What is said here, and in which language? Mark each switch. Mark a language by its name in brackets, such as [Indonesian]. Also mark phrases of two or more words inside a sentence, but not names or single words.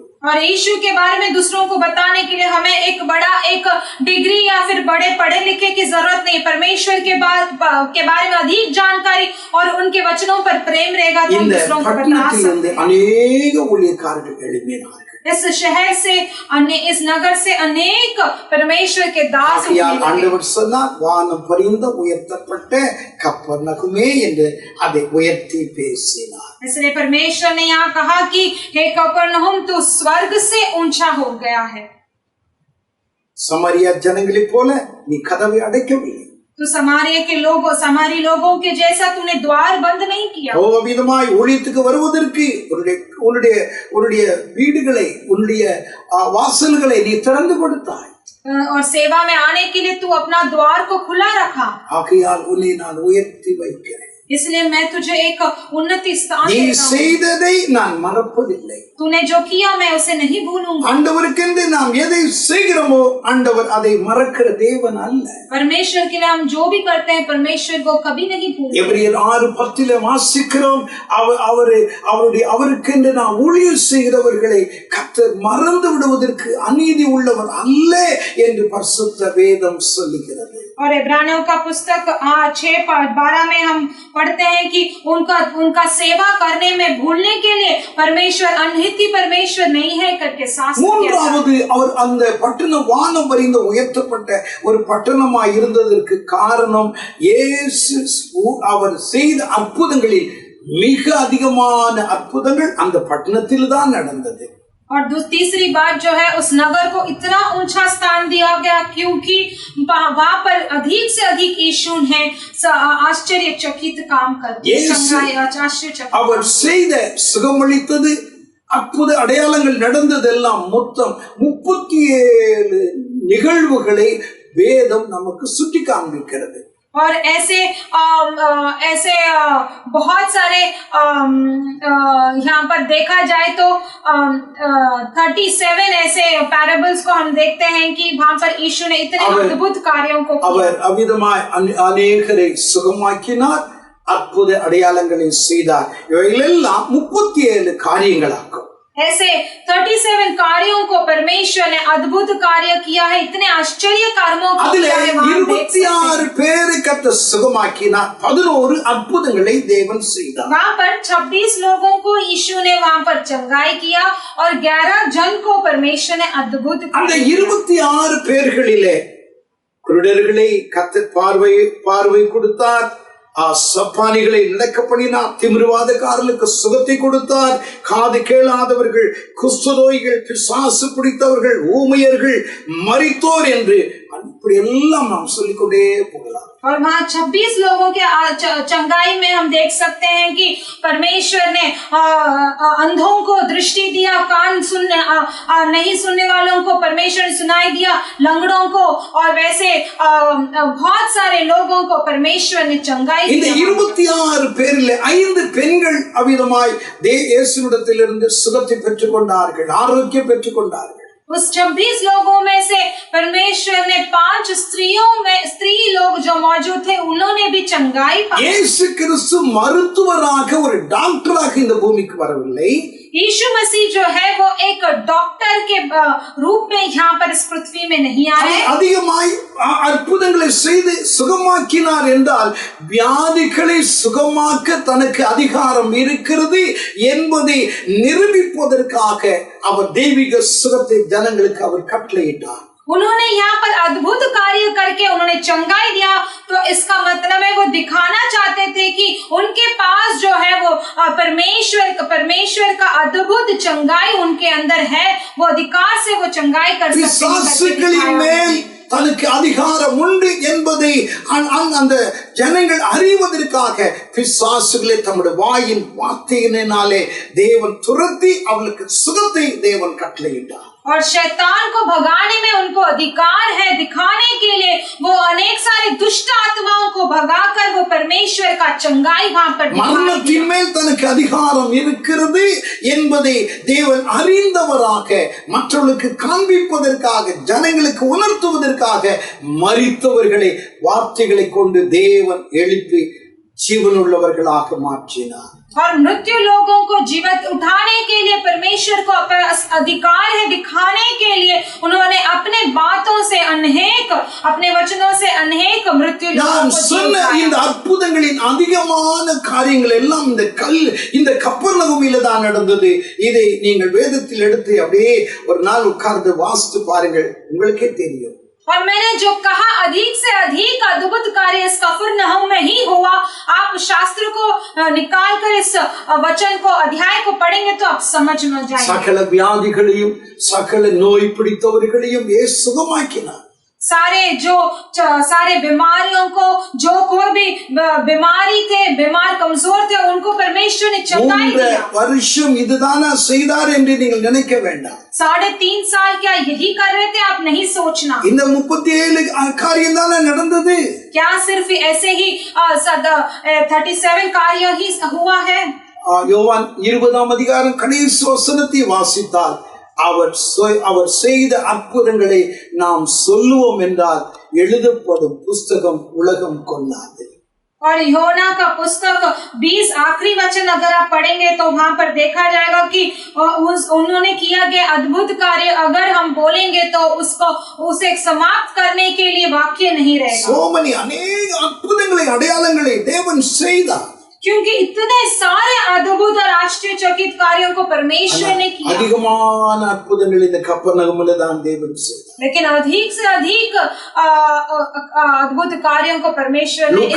[Hindi] और यीशु के बारे में दूसरों को बताने के लिए हमें एक डिग्री या फिर बड़े पढ़े लिखे की जरूरत नहीं। परमेश्वर के बारे में अधिक जानकारी और उनके वचनों पर प्रेम रहेगा तो दूसरों को बता सकते हैं। [Tamil] अनेक ஊழியக்காரர்கள் எழும்பினார்கள். [Hindi] इस शहर से इस नगर से अनेक परमेश्वर के दास [Tamil] ஆகையால் [Hindi] उठने लगे। [Tamil] ஆண்டவர் சொன்னார், வானம் பரிந்த உயர்த்தப்பட்ட கப்பர்நகுமே என்று அதை உயர்த்தி பேசினார். [Hindi] इसलिए परमेश्वर ने यहाँ कहा कि हे कफरनहूम, तू स्वर्ग से ऊंचा हो गया है। [Tamil] சமாரியா ஜனங்களைப் போல நீ கதவை அடைக்கவில்லை. [Hindi] तो समारी लोगों के जैसा तूने द्वार बंद नहीं किया। [Tamil] அவ்விதமாய் ஊழியத்துக்கு வருவதற்கு உன்னுடைய வீடுகளை, உன்னுடைய வாசல்களை நீ திறந்து கொடுத்தாய். [Hindi] और सेवा में आने के लिए तू अपना द्वार को खुला रखा। [Tamil] ஆகையால் உன்னை நான் உயர்த்தி வைக்கிறேன். [Hindi] इसलिए मैं तुझे एक उन्नति स्थान [Tamil] நீ [Hindi] देता हूं। [Tamil] செய்ததை நான் மறப்பதில்லை. [Hindi] तूने जो किया मैं उसे नहीं भूलूंगा। [Tamil] ஆண்டவருக்கென்று நாம் எதை செய்கிறோமோ ஆண்டவர் அதை மறக்கிற தேவன் அல்ல. [Hindi] परमेश्वर के लिए हम जो भी करते हैं परमेश्वर को कभी नहीं भूलते। [Tamil] எபிரியர் 6:10 வாசிக்கிறோம், அவருக்கென்று நாம் ஊழியம் செய்கிறவர்களை கர்த்தர் மறந்து விடுவதற்கு அநீதி உள்ளவர் அல்ல என்று பரிசுத்த வேதம் சொல்லுகிறது. [Hindi] और इब्रानियों का पुस्तक 6:12 में हम पढ़ते हैं कि उनका सेवा करने में भूलने के लिए परमेश्वर अनहिती परमेश्वर नहीं है करके शास्त्र कहता है। [Tamil] மூன்றாவது, அவர் அந்த பட்டணம் வானம் வரைந்து உயர்த்தப்பட்ட ஒரு பட்டணமாய் இருந்ததற்கு காரணம் இயேசு அவர் செய்த அற்புதங்களில் மிக அதிகமான அற்புதங்கள் அந்த பட்டணத்தில் தான் நடந்தது. [Hindi] और तीसरी बात जो है, उस नगर को इतना ऊंचा स्थान दिया गया क्योंकि वहां पर अधिक से अधिक यीशु है आश्चर्यचकित काम करते हैं। [Tamil] அவர் செய்த சுகமளித்தது, அற்புத அடையாளங்கள் நடந்ததெல்லாம் மொத்தம் 37 நிகழ்வுகளை வேதம் நமக்கு சுட்டி காண்பிக்கிறது. [Hindi] और ऐसे बहुत सारे यहाँ पर देखा जाए तो 37 ऐसे पैराबल्स को हम देखते हैं कि वहां पर यीशु ने इतने अद्भुत कार्यों को किया। [Tamil] அவர் அவிதமாய் அநேகரை சுகமாக்கினார், அற்புத அடையாளங்களை செய்தார். இவைகளெல்லாம் 37 காரியங்களாகும். [Hindi] ऐसे 37 कार्यों को परमेश्वर ने अद्भुत कार्य किया है, इतने आश्चर्य कर्मों को किया है। [Tamil] 26 பேரை கர்த்தர் சுகமாக்கினார், 11 அற்புதங்களை தேவன் செய்தார். [Hindi] वहाँ पर 26 लोगों को यीशु ने वहाँ पर चंगाई किया और 11 जन को परमेश्वर ने अद्भुत [Tamil] அந்த 26 பேர்களிலே குருடர்களை கர்த்தர் பார்வை கொடுத்தார், சப்பானிகளை நடக்க பண்ணினார், திமிர்வாதக்காரர்களுக்கு சுகத்தை கொடுத்தார், காது கேளாதவர்கள், குஷ்டரோகிகள், பிசாசு பிடித்தவர்கள், ஊமையர்கள், மரித்தோர் என்று இப்படி எல்லாம் நாம் சொல்லிக்கொண்டே போகலாம். [Hindi] और वहाँ 26 लोगों के चंगाई में हम देख सकते हैं कि परमेश्वर ने अंधों को दृष्टि दिया, कान नहीं सुनने वालों को परमेश्वर ने सुनाई दिया, लंगड़ों को, और वैसे बहुत सारे लोगों को परमेश्वर ने चंगाई [Tamil] இந்த 26 பேரில் 5 பெண்கள் அவிதமாய் இயேசுவிடத்திலிருந்து சுகத்தை பெற்றுக் கொண்டார்கள், ஆரோக்கியம் பெற்றுக் கொண்டார்கள். [Hindi] उस 26 लोगों में से परमेश्वर ने 5 स्त्री लोग जो मौजूद थे उन्होंने भी चंगाई पाई। [Tamil] இயேசு கிறிஸ்து மருத்துவராக ஒரு டாக்டராக இந்த பூமிக்கு வரவில்லை. [Hindi] यीशु मसीह जो है वो एक डॉक्टर के रूप में यहाँ पर इस पृथ्वी में नहीं आए। [Tamil] அதிகமாய் அற்புதங்களை செய்து சுகமாக்கினார் என்றால் வியாதிகளை சுகமாக்க தனக்கு அதிகாரம் இருக்கிறது என்பதை நிரூபிப்பதற்காக அவர் தெய்வீக சுகத்தை ஜனங்களுக்கு அவர் கட்டளையிட்டார். [Hindi] उन्होंने यहाँ पर अद्भुत कार्य करके उन्होंने चंगाई दिया, तो इसका मतलब है वो दिखाना चाहते थे कि उनके पास जो है वो परमेश्वर का अद्भुत चंगाई उनके अंदर है, वो अधिकार से वो चंगाई कर सकते हैं। [Tamil] தனக்கு அதிகாரம் உண்டு என்பதை அந்த ஜனங்கள் அறிவதற்காக பிசாசுகளை தம்முடைய வாயின் வார்த்தையினாலே தேவன் துரத்தி அவளுக்கு சுகத்தை தேவன் கட்டளையிட்டார். [Hindi] और शैतान को भगाने में उनको अधिकार है, दिखाने के लिए वो अनेक सारे दुष्ट आत्माओं को भगाकर वो परमेश्वर का चंगाई वहां पर [Tamil] மரணத்தின் மேல் தனக்கு அதிகாரம் இருக்கிறது என்பதை தேவன் அறிந்தவராக மற்றவர்களுக்கு காண்பிப்பதற்காக, ஜனங்களுக்கு உணர்த்துவதற்காக மரித்தவர்களை வார்த்தைகளை கொண்டு தேவன் எழுப்பி जीवनुள்ளவர்களாக மாற்றினார். [Hindi] और मृत्यु लोगों को जीवित उठाने के लिए परमेश्वर को अपना अधिकार है दिखाने के लिए उन्होंने अपने बातों से अपने वचनों से अनेक मृत्यु लोगों [Tamil] நான் [Hindi] को जी [Tamil] சொன்ன [Hindi] उठाया। [Tamil] இந்த அற்புதங்களின் அதிகமான காரியங்கள் எல்லாம் இந்த கப்பர்நகூமில தான் நடந்தது. இதை நீங்கள் வேதத்தில் எடுத்து அப்படியே ஒரு நாள் உட்கார்ந்து வாசித்து பாருங்கள், உங்களுக்கே தெரியும். [Hindi] और मैंने जो कहा अधिक से अधिक अद्भुत कार्य इस कफरनहूम में ही हुआ। आप शास्त्र को निकाल कर इस वचन को अध्याय को पढ़ेंगे तो आप समझ में जाएंगे। [Tamil] சகல வியாதிகளையும் சகல நோய் பிடித்தவர்களையும் இயேசு சுகமாக்கினார். [Hindi] सारे बीमारियों को, जो कोई भी बीमारी थे, बीमार कमजोर थे, उनको परमेश्वर ने चंगाई दिया। [Tamil] வருஷம் இதுதானா செய்தார் என்று நீங்கள் நினைக்க வேண்டாம். [Hindi] 3.5 साल क्या यही कर रहे थे, आप नहीं सोचना। [Tamil] இந்த 37 காரியம் தானே நடந்தது. [Hindi] क्या सिर्फ ऐसे ही 37 कार्य ही हुआ है? [Tamil] யோவான் 20ஆம் அதிகாரம் கடைசி வசனத்தை வாசித்தால் அவர் செய்த அற்புதங்களை நாம் சொல்லுவோம் என்றால் எழுதப்படும் புஸ்தகம் உலகம் கொள்ளாது. [Hindi] और योना का पुस्तक 20 आखिरी वचन अगर आप पढ़ेंगे तो वहां पर देखा जाएगा कि उन्होंने किया गया अद्भुत कार्य अगर हम बोलेंगे तो उसे समाप्त करने के लिए वाक्य नहीं रहेगा। [English] so many [Tamil] अनेक அற்புதங்களை அடையாளங்களை தேவன் செய்தார். [Hindi] क्योंकि इतने सारे अद्भुत और आश्चर्यचकित कार्यों को परमेश्वर ने किया। [Tamil] அதிகமான அற்புதங்கள் இந்த கப்பர்நகூமில தான் தேவன் செய்தார். [Hindi] लेकिन अधिक से अधिक अद्भुत कार्यों को परमेश्वर ने इस